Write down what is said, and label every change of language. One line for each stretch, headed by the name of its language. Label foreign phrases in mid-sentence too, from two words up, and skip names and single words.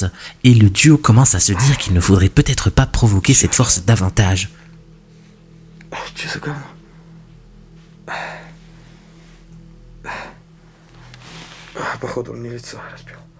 French: Et le duo commence à se dire qu'il ne faudrait peut-être pas provoquer cette force davantage.
Russian: Что за говно? Походу он мне лицо разбил.